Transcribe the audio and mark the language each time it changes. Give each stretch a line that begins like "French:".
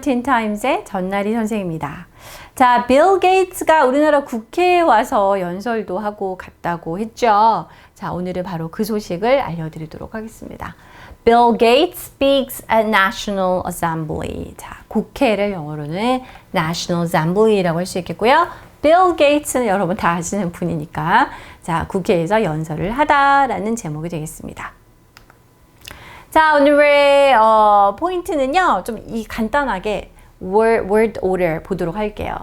Korean: 틴타임즈의 전나리 선생입니다. 자, 빌 게이츠가 우리나라 국회에 와서 연설도 하고 갔다고 했죠. 자, 오늘은 바로 그 소식을 알려드리도록 하겠습니다.
English: Bill Gates speaks at National Assembly.
Korean: 자, 국회를 영어로는 National Assembly라고 할 수 있겠고요. 빌 게이츠는 여러분 다 아시는 분이니까 자, 국회에서 연설을 하다라는 제목이 되겠습니다. 자, 오늘의 포인트는요. 좀 간단하게 word order 보도록 할게요.